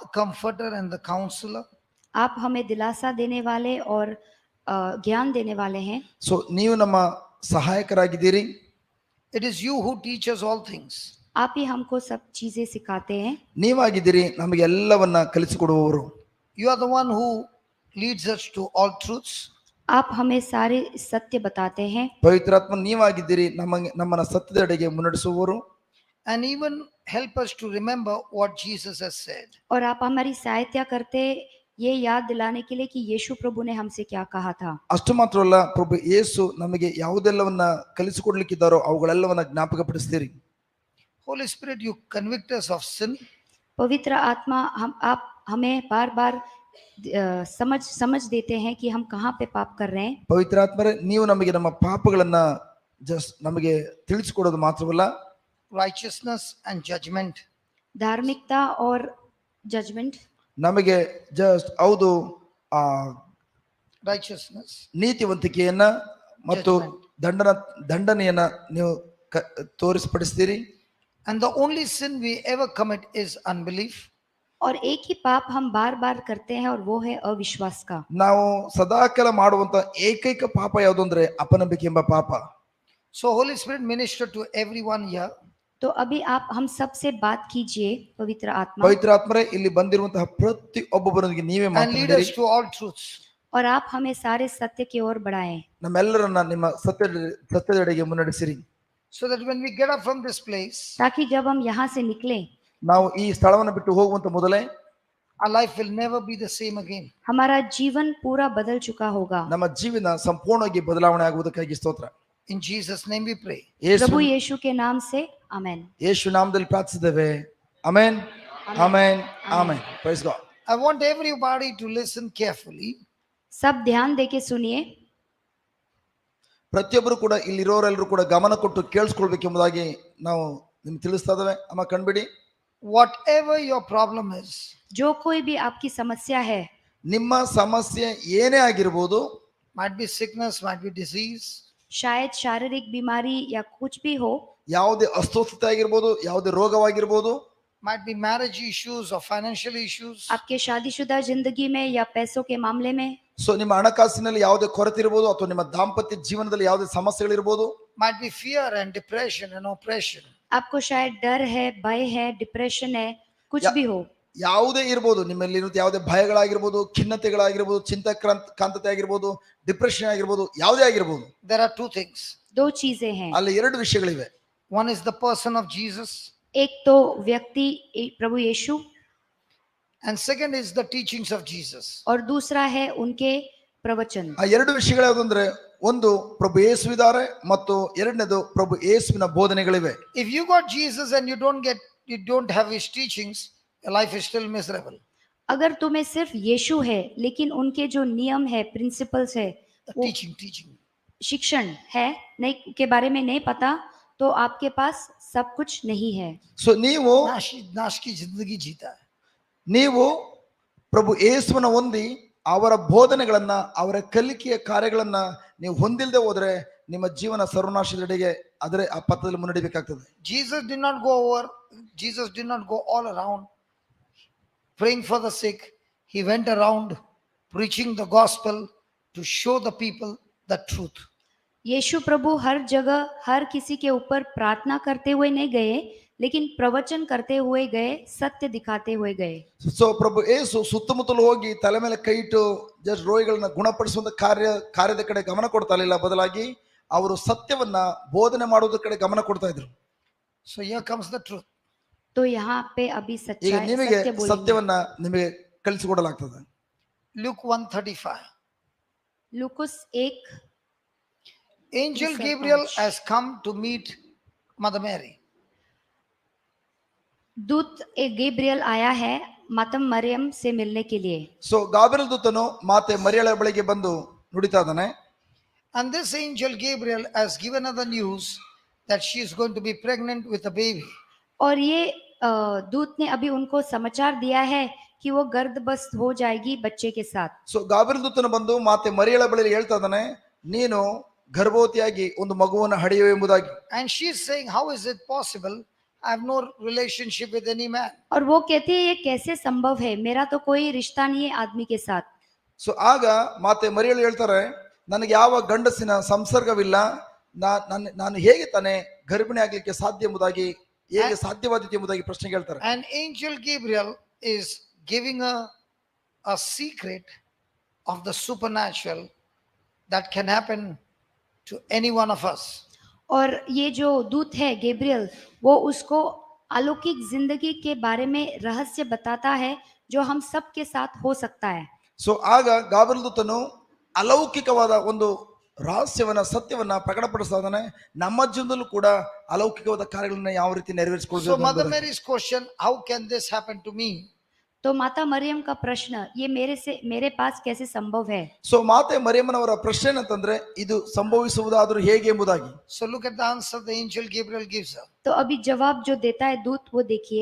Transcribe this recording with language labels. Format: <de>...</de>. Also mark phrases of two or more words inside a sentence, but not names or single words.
<en>comforter and the counselor.</en> <hi>आप हमें दिलासा देने वाले और ज्ञान देने वाले हैं.</hi> <kn>ಸೊ ನೀವು ನಮ್ಮ ಸಹಾಯಕರಾಗಿದ್ದೀರಿ.</kn> <en>It is you who teaches all things.</en> <hi>आप ही हमको सब चीजें सिखाते हैं.</hi> <kn>ನೀವಾಗಿದ್ದೀರಿ ನಮಗೆ ಎಲ್ಲವನ್ನ ಕಲಿಸಿಕೊಡುವವರು.</kn> <en>You are the one who leads us to all truths.</en> <hi>आप हमें सारे सत्य बताते हैं.</hi> <kn>ಪವಿತ್ರಾತ್ಮ ನೀವಾಗಿದ್ದೀರಿ ನಮ್ಮನ್ನ ಸತ್ಯದೆಡೆಗೆ ಮುನ್ನಡೆಸುವವರು.</kn> <en>And even help us to remember what Jesus has said.</en> <hi>और आप हमारी सहायता करते ये याद दिलाने के लिए कि यीशु प्रभु ने हमसे क्या कहा था.</hi> <kn>ಅಷ್ಟು ಮಾತ್ರವಲ್ಲ, ಪ್ರಭು ಯೇಸು ನಮಗೆ ಯಾವುದೆಲ್ಲವನ್ನ ಕಲಿಸಿಕೊಡ್ಲಿಕ್ಕಿದ್ದಾರೋ ಅವುಗಳೆಲ್ಲವನ್ನ ಜ್ಞಾಪಕಪಡಿಸ್ತೀರಿ.</kn> <en>Holy Spirit, you convict us of sin.</en> <hi>पवित्र आत्मा आप हमें बार बार समझ देते हैं कि हम कहाँ पे पाप कर रहे हैं.</hi> <kn>ಪವಿತ್ರಾತ್ಮರೇ, ನೀವು ನಮಗೆ ನಮ್ಮ ಪಾಪಗಳನ್ನ ನಮಗೆ ತಿಳಿಸಿಕೊಡೋದು ಮಾತ್ರವಲ್ಲ,</kn> <en>Righteousness and judgment.</en> <hi>धार्मिकता और जजमेंट.</hi> <kn>ನಮಗೆ ಹೌದು</kn> <en>Righteousness,</en> <kn>ನೀತಿವಂತಿಕೆಯನ್ನ ಮತ್ತು ದಂಡನೆಯನ್ನ ನೀವು ತೋರಿಸ್ಪಡಿಸ್ತೀರಿ.</kn> <en>and the only sin we ever commit is unbelief.</en> <hi>और एक ही पाप हम बार बार करते हैं और वो है अविश्वास का.</hi> <kn>ನಾವು ಸದಾಕಾಲ ಮಾಡುವಂತ ಏಕೈಕ ಪಾಪ ಯಾವುದು ಅಂದ್ರೆ ಅಪನಂಬಿಕೆ ಎಂಬ ಪಾಪ.</kn> <en>So Holy Spirit, minister to everyone here.</en> <hi>तो अभी आप हम सब से बात कीजिए पवित्र आत्मा.</hi> <kn>ಪವಿತ್ರಾತ್ಮರೇ, ಇಲ್ಲಿ ಬಂದಿರುವಂತಹ ಪ್ರತಿಯೊಬ್ಬೊಬ್ಬರೊಂದಿಗೆ ನೀವೇ</kn> <en>And lead</en> <kn>ಮಾತನಾಡಿರಿ.</kn> <en>us to all truths.</en> <hi>और आप हमें सारे सत्य की ओर बढ़ाएं.</hi> <kn>ನಮ್ಮೆಲ್ಲರನ್ನ ನಿಮ್ಮ ಸತ್ಯದೆಡೆಗೆ ಮುನ್ನಡೆಸಿರಿ.</kn> <en>So that when we get up from this place,</en> <hi>ताकि जब हम यहाँ से निकले,</hi> <kn>ನಾವು ಈ ಸ್ಥಳವನ್ನು ಬಿಟ್ಟು ಹೋಗುವಂತ ಮೊದಲೇ</kn> <en>our life will never be the same again.</en> <hi>हमारा जीवन पूरा बदल चुका होगा.</hi> <kn>ನಮ್ಮ ಜೀವನ ಸಂಪೂರ್ಣವಾಗಿ ಬದಲಾವಣೆ ಆಗುವುದಕ್ಕಾಗಿ ಸ್ತೋತ್ರ.</kn> <en>In Jesus' name we pray.</en> <hi>प्रभु यीशु के नाम से आमेन.</hi> <kn>ಯೇಸು ನಾಮದಲ್ಲಿ ಪ್ರಾರ್ಥಿಸಿದ್ದೇವೆ. ಆಮೆನ್, ಆಮೆನ್, ಆಮೆನ್.</kn> <en>Praise God. I want everybody to listen carefully.</en> <hi>सब ध्यान देके सुनिए.</hi> <kn>ಪ್ರತಿಯೊಬ್ಬರು ಕೂಡ ಇಲ್ಲಿರೋರೆಲ್ಲರೂ ಕೂಡ ಗಮನ ಕೊಟ್ಟು ಕೇಳಿಸ್ಕೊಳ್ಬೇಕೆಂಬುದಾಗಿ ನಾವು ನಿಮ್ಗೆ ತಿಳಿಸ್ತಾ ಇದ್ದೇವೆ. ಅಮ್ಮ ಕಣ್ಬಿಡಿ.</kn> <en>Whatever your problem is,</en> <hi>जो कोई भी आपकी समस्या है,</hi> <kn>ನಿಮ್ಮ ಸಮಸ್ಯೆ ಏನೇ ಆಗಿರಬಹುದು,</kn> <en>might be sickness, might be disease,</en> <hi>शायद शारीरिक बीमारी या कुछ भी हो,</hi> <kn>ಯಾವುದೇ ಅಸ್ವಸ್ಥತೆ ಆಗಿರ್ಬೋದು, ಯಾವುದೇ ರೋಗವಾಗಿರ್ಬೋದು,</kn> <en>might be marriage issues or financial issues,</en> <hi>आपके शादीशुदा जिंदगी में या पैसों के मामले में,</hi> <kn>ಸೊ ನಿಮ್ಮ ಹಣಕಾಸಿನಲ್ಲಿ ಯಾವುದೇ ಕೊರತೆ ಇರಬಹುದು ಅಥವಾ ನಿಮ್ಮ ದಾಂಪತ್ಯ ಜೀವನದಲ್ಲಿ ಯಾವುದೇ ಸಮಸ್ಯೆಗಳಿರಬಹುದು,</kn> <en>might be fear and depression and oppression.</en> <hi>आपको शायद डर है, भय है, डिप्रेशन है, कुछ भी हो,</hi> <kn>ಯಾವುದೇ ಇರಬಹುದು. ನಿಮ್ಮಲ್ಲಿ ಯಾವುದೇ ಭಯಗಳಾಗಿರ್ಬೋದು, ಖಿನ್ನತೆಗಳಾಗಿರ್ಬೋದು, ಚಿಂತಾಕ್ರಾಂತತೆ ಆಗಿರ್ಬೋದು, ಡಿಪ್ರೆಷನ್ ಆಗಿರ್ಬೋದು, ಯಾವುದೇ ಆಗಿರ್ಬೋದು.</kn> <en>There are two things.</en> <hi>दो चीजें हैं.</hi> <kn>ಅಲ್ಲಿ ಎರಡು ವಿಷಯಗಳಿವೆ.</kn> <en>One is the person of Jesus,</en> <hi>एक तो व्यक्ति प्रभु यीशु,</hi> <en>and second is the teachings of Jesus.</en> <hi>और दूसरा है उनके प्रवचन.</hi> <kn>ಆ ಎರಡು ವಿಷಯಗಳು ಯಾವುದಂದ್ರೆ, ಒಂದು ಪ್ರಭು ಯೇಸು ಇದ್ದಾರೆ ಮತ್ತು ಎರಡನೇದು ಪ್ರಭು ಯೇಸುವಿನ ಬೋಧನೆಗಳಿವೆ.</kn> <en>If you got Jesus and you don't have his teachings, your life is still miserable.</en> <hi>अगर तुम्हें सिर्फ यीशु है लेकिन उनके जो नियम है, प्रिंसिपल्स है,</hi> <en>The</en> <hi>वो</hi> <en>teaching.</en> <hi>शिक्षण है नहीं के बारे में नहीं पता, तो आपके पास सब कुछ नहीं है.</hi> <kn>ಸೊ</kn> <hi>नाश की जिंदगी जीता है.</hi> <kn>ನೀವು ಪ್ರಭು ಯೇಸುವನ್ನ ಹೊಂದಿ ಅವರ ಬೋಧನೆಗಳನ್ನ, ಅವರ ಕಲಿಕೆಯ ಕಾರ್ಯಗಳನ್ನ ನೀವು ಹೊಂದಿಲ್ಲದೆ ಹೋದ್ರೆ ನಿಮ್ಮ ಜೀವನ ಸರ್ವನಾಶದೆಡೆಗೆ ಅದರ ಆ ಪಥದಲ್ಲಿ ಮುನ್ನಡೆಯಬೇಕಾಗ್ತದೆ.</kn> <en>Jesus did not go all around praying for the sick. He went around preaching the gospel to show the people the truth.</en> <hi>यीशु प्रभु हर जगह हर किसी के ऊपर प्रार्थना करते हुए नहीं गए, लेकिन प्रवचन करते हुए गए, सत्य दिखाते हुए गए.</hi> <kn>ಸೊ ಪ್ರಭು ಯೇಸು ಸುತ್ತಮುತ್ತಲು ಹೋಗಿ ತಲೆ ಮೇಲೆ ಕೈ ಇಟ್ಟು ಜಸ್ಟ್ ರೋಗಿಗಳನ್ನ ಗುಣಪಡಿಸುವಂತ ಕಾರ್ಯದ ಕಡೆ ಗಮನ ಕೊಡ್ತಾ ಇರಲಿಲ್ಲ. ಬದಲಾಗಿ ಅವರು ಸತ್ಯವನ್ನ ಬೋಧನೆ ಮಾಡುವುದರ ಕಡೆ ಗಮನ ಕೊಡ್ತಾ ಇದ್ರು.</kn> <en>So here comes the truth.</en> <hi>तो यहाँ पे अभी</hi> <kn>ಈಗ ನಿಮಗೆ</kn> <hi>सत्य बोलेंगे.</hi> <kn>ಸತ್ಯವನ್ನ ನಿಮಗೆ ಕಲಿಸಿಕೊಡಲಾಗ್ತದೆ.</kn> <en>Luke 1:35.</en> <hi>लूकुस 1.</hi> <en>Angel Gabriel has come to meet Mother Mary.</en> <hi>दूत एक गैब्रियल आया है मातम मरियम से मिलने के लिए.</hi> <kn>ಸೊ ಗಾಬ್ರಿಯಲ್ ದೂತನು ಮಾತೆ ಮರಿಯಳ ಬಳಿಗೆ ಬಂದು ನುಡಿತಾ ಇದ್ದಾನೆ.</kn> <en>And this angel Gabriel has given her the news that she is going to be pregnant with a baby.</en> <hi>और ये दूत ने अभी उनको समाचार दिया है कि वो गर्भवती हो जाएगी बच्चे के साथ.</hi> <kn>ಸೊ ಗಾಬ್ರಿಯಲ್ ದೂತನು ಬಂದು ಮಾತೆ ಮರಿಯಳ ಬಳಿಗೆ ಹೇಳ್ತಾ ಇದ್ದಾನೆ, ನೀನು ಗರ್ಭವತಿಯಾಗಿ ಒಂದು ಮಗುವನ್ನು ಹಡೆಯುವೆ ಎಂಬುದಾಗಿ.</kn> <en>And she is saying, how is it possible? I have no relationship with any man.</en> <hi>और वो कहती है ये कैसे संभव है, मेरा तो कोई रिश्ता नहीं है आदमी के साथ।</hi> <kn>ಸೊ ಆಗ ಮಾತೆ ಮರಿಯಳು ಹೇಳ್ತಾರೆ, ನನಗೆ ಯಾವ ಗಂಡಸಿನ ಸಂಸರ್ಗವಿಲ್ಲ, ನಾನು ಹೇಗೆ ತಾನೇ ಗರ್ಭಿಣಿ ಆಗ್ಲಿಕ್ಕೆ ಸಾಧ್ಯ ಎಂಬುದಾಗಿ, ಹೇಗೆ ಸಾಧ್ಯವಾದೀತು ಎಂಬುದಾಗಿ ಪ್ರಶ್ನೆ ಕೇಳ್ತಾರೆ.</kn> <en>And angel Gabriel is giving a secret of the supernatural that can happen to any one of us.</en> <hi>और ये जो दूत है गैब्रियल, वो उसको अलौकिक जिंदगी के बारे में रहस्य बताता है जो हम सब के साथ हो सकता है।</hi> <kn>ಸೊ ಆಗ ಗಾಬ್ರಿಯೇಲ್ ದೂತನು ಅಲೌಕಿಕವಾದ ಒಂದು ರಹಸ್ಯವನ್ನ, ಸತ್ಯವನ್ನ ಪ್ರಕಟಪಡಿಸ್ತಾ ಇದ್ದಾನೆ. ನಮ್ಮ ಜೀವನದಲ್ಲೂ ಕೂಡ ಅಲೌಕಿಕವಾದ ಕಾರ್ಯಗಳನ್ನ ಯಾವ ರೀತಿ</kn> <en>So</en> <kn>ನೆರವೇರಿಸಿಕೊಳ್ಳಬೇಕು.</kn> <en>Mother Mary's question, how can this happen to me?</en> <hi>तो माता मरियम का प्रश्न, ये मेरे पास कैसे संभव है।</hi> <kn>ಸೊ ಮಾತೆ ಮರಿಯಮ್ಮನವರ ಪ್ರಶ್ನೆ ಏನಂತಂದ್ರೆ, ಇದು ಸಂಭವಿಸುವುದಾದ್ರೂ ಹೇಗೆ ಎಂಬುದಾಗಿ.</kn> <en>So look at the answer the angel Gabriel gives her.</en> <hi>तो अभी जवाब जो देता है दूत, वो देखिए।</hi>